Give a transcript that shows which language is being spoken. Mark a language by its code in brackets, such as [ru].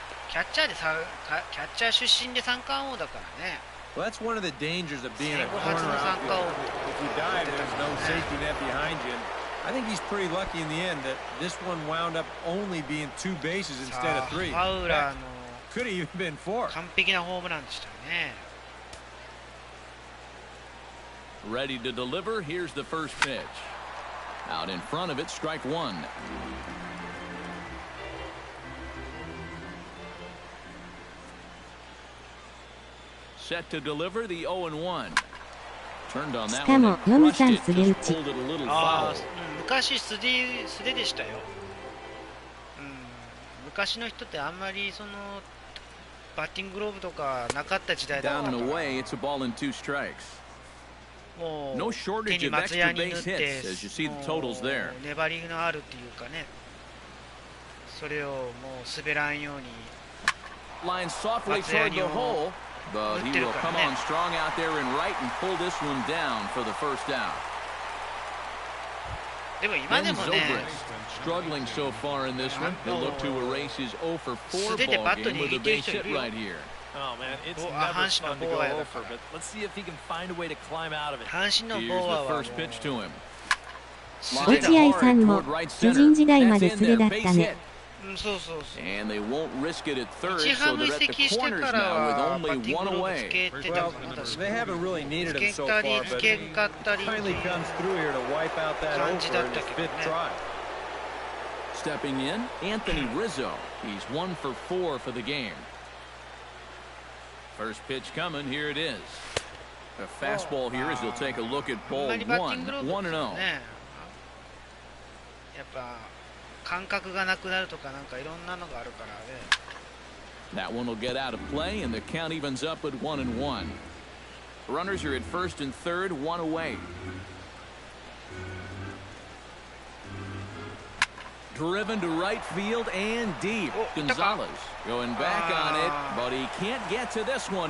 [ja] キャッチャーでキャッチャー出身で三冠王だからね。 [en] Well, that's one of the dangers of being a corner outfielder. If you dive, there's no safety net behind you. I think he's pretty lucky in the end that this one wound up only being 2 bases instead of 3. Could have even been 4. [ja] 完璧なホームランでしたね。 [en] Ready to deliver. Here's the first pitch. Out in front of it, strike 1. Set to deliver the 0-1. Turned on that one and crushed it. Just pulled it a little foul. [ja] 昔素手でしたよ。昔の人ってあんまりそのバッティンググローブとかなかった時代だったから。 [en] Down and away, it's a ball and 2 strikes. [ja] もう [en] No shortage of extra base hits as you see the totals there. [ja] 粘りのあるっていうかね。それをもう滑らんように。 [en] Line softly toward the hole, but he will come on strong out there in right and pull this one down for the first out. [ja] でも今でもね、 [en] struggling so far in this one. He'll look to erase his 0 for 4 ball game with a base hit right here. Oh man, it's never fun to go over, but let's see if he can find a way to climb out of it. Here's the first pitch to him. [ja] 落合さんも巨人時代まで素手だったね。 [en] And they won't risk it at third, so they're at the corners now with only one away. Well, they haven't really needed him so far, but he finally comes through here to wipe out that over in his fifth try. Stepping in, Anthony Rizzo. He's 1 for 4 for the game. First pitch coming, here it is. A fastball here as he'll take a look at ball 1, 1-0. [ja] やっぱ感覚がなくなるとかなんかいろんなのがあるからね。 [en] That one will get out of play and the count evens up at 1-1. Runners are at first and third, 1 away. Driven to right field and deep. Gonzalez going back on it, but he can't get to this one.